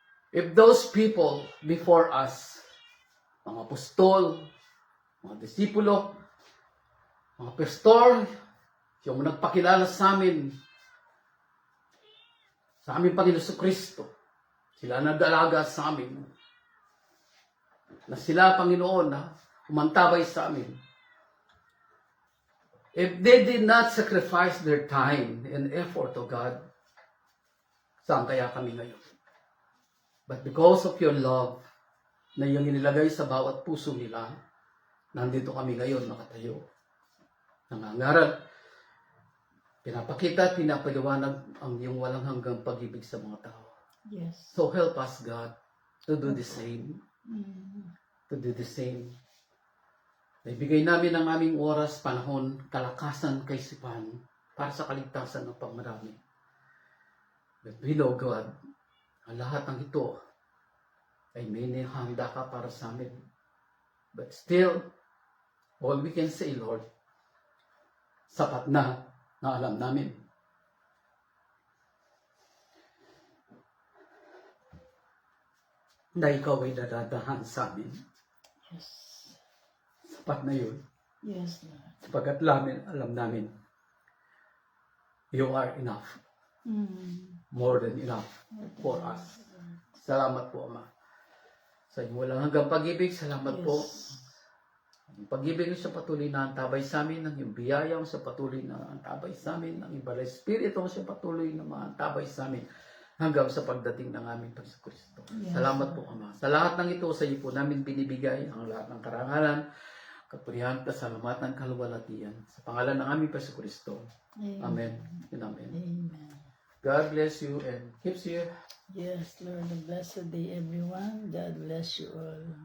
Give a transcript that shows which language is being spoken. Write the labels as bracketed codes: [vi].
[en] If those people before us, [tl] mga apostol, mga disipulo, mga pastor, yung nagpakilala sa amin Panginoon Kristo, sila nag-alaga sa amin, na sila, Panginoon, na umantabay sa amin, [en] if they did not sacrifice their time and effort to God, [tl] saan kaya kami ngayon? [en] But because of your love, [tl] na iyong inilagay sa bawat puso nila, nandito kami ngayon nakatayo. Nangangaral, pinapakita at pinapaliwanag ang iyong walang hanggang pag-ibig sa mga tao. [en] Yes. So help us, God, to do the same. To do the same. [tl] Naibigay namin ang aming oras, panahon, kalakasan, kaisipan para sa kaligtasan ng pagmarami. [en] But we know, God, [tl] ang lahat ng ito ay may nihanda ka para sa amin. [en] But still, all we can say, Lord, [tl] sapat na alam namin. Na ikaw ay dadadahan sa amin. [en] Yes. [tl] Sapat na yun. [en] Yes, Lord. [tl] Sapagkat alam namin, [en] you are enough. More than enough for us. [tl] Salamat po, Ama. Sa iyong walang hanggang pag-ibig, salamat po. Ang pag-ibig sa patuloy na antabay sa amin, ang iyong biyaya sa patuloy na antabay sa amin, ang ibang Espiritu sa patuloy na antabay sa amin, hanggang sa pagdating ng aming Panginoon. [en] Yes. [tl] Salamat po, Ama. Sa lahat ng ito, sa iyo po namin binibigay ang lahat ng karangalan, kapurihan, kasalamatan, kaluwalhatian. Sa pangalan ng aming Panginoon. Amen. [en] And amen. Amen. God bless you and keeps you. Yes, Lord. A blessed day, everyone. God bless you all.